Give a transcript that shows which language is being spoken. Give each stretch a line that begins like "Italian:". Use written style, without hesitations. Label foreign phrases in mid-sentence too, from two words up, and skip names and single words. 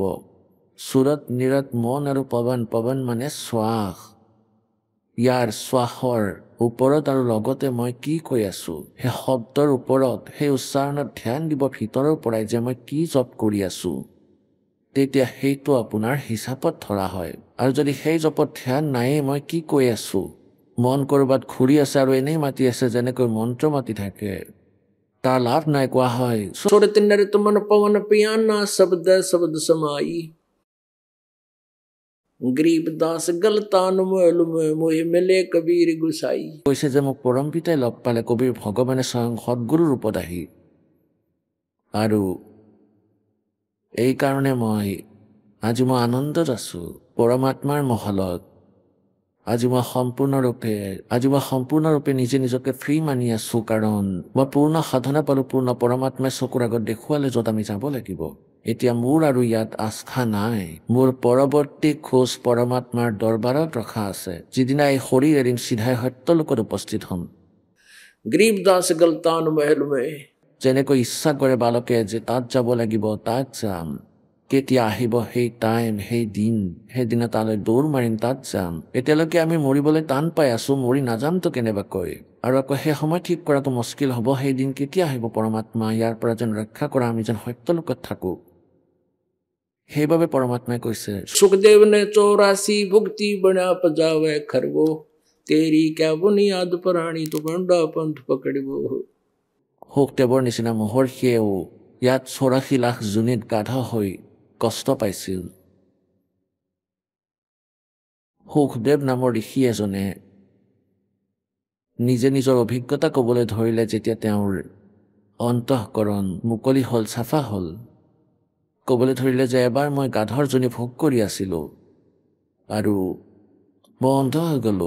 Assamese: সুৰত নিৰত মন আৰু পৱন, পৱন মানে শ্বাস, ইয়াৰ শ্বাসৰ ওপৰত আৰু লগতে মই কি কৈ আছোঁ সেই শব্দৰ ওপৰত, সেই উচ্চাৰণত ধ্যান দিব ভিতৰৰ পৰাই যে মই কি জপ কৰি আছোঁ, তেতিয়া সেইটো আপোনাৰ হিচাপত ধৰা হয়। আৰু যদি সেই জপত ধ্যান নায়েই, মই কি কৈ আছোঁ, মন ক'ৰবাত ঘূৰি আছে আৰু এনেই মাতি আছে, যেনেকৈ মন্ত্ৰ মাতি থাকে, তাৰ লাভ নাই। কোৱা হয়
Hindi: सुरत नृत मन पवन पियाना, शब्द शब्द समाई। गरीबदास गलतान महल में मोहि मिले कबीर गोसाई।
Assamese: কৈছে যে মোক পৰম পিতাই লগ পালে, কবিৰ ভগৱানে স্বয়ং সদ্গুৰু ৰূপত আহি, আৰু এইকাৰণে আজি মই আনন্দত আছোঁ পৰমাত্মাৰ মহলত। আজি মই সম্পূৰ্ণৰূপে নিজে নিজকে ফ্ৰী মানি আছোঁ, কাৰণ মই পূৰ্ণ সাধনা পালোঁ, পূৰ্ণ পৰমাত্মাই চকুৰ আগত দেখুৱালে য'ত আমি যাব লাগিব। এতিয়া মোৰ আৰু ইয়াত আস্থা নাই, মোৰ পৰৱৰ্তী খোজ পৰমাত্মাৰ দৰবাৰত ৰখা আছে। যিদিনা এই শৰীৰ এৰিম, চিধাই সত্যলোকত উপস্থিত হ'ম।
Hindi: गरीबदास गलतान महल में
Assamese: যেনেকৈ ইচ্ছা কৰে বালকে যে তাত যাব লাগিব, তাত যাম, কেতিয়া আহিব সেই টাইম, সেই দিন, সেইদিনা তালৈ দৌৰ মাৰিম, তাত যাম। এতিয়ালৈকে আমি মৰিবলৈ টান পাই আছোঁ, মৰি নাযামতো কেনেবাকৈ, আৰু আকৌ সেই সময় ঠিক কৰাটো মুস্কিল হ'ব। সেই দিন কেতিয়া আহিব পৰমাত্মা ইয়াৰ পৰা যেন ৰক্ষা কৰা, আমি যেন সত্যলোকত থাকোঁ। সেইবাবে পৰমাত্মাই কৈছে
Hindi: सुखदेव ने 84 भुक्ति बना पजावे खरबो, तेरी क्या बुनियाद प्राणी तो बंडा पंथ पकड़बो।
Assamese: সুখদেৱৰ নিচিনা মহৰ্ষিয়েও ইয়াত 84 লাখ জুনিত গাধা হৈ কষ্ট পাইছিল। সুখদেৱ নামৰ ঋষি এজনে নিজে নিজৰ অভিজ্ঞতা ক'বলৈ ধৰিলে, যেতিয়া তেওঁৰ অন্তঃকৰণ মুকলি হ'ল, চাফা হ'ল, ক'বলৈ ধৰিলে যে এবাৰ মই গাধৰ জনী ভোগ কৰি আছিলোঁ আৰু মই অন্ধ হৈ গ'লোঁ।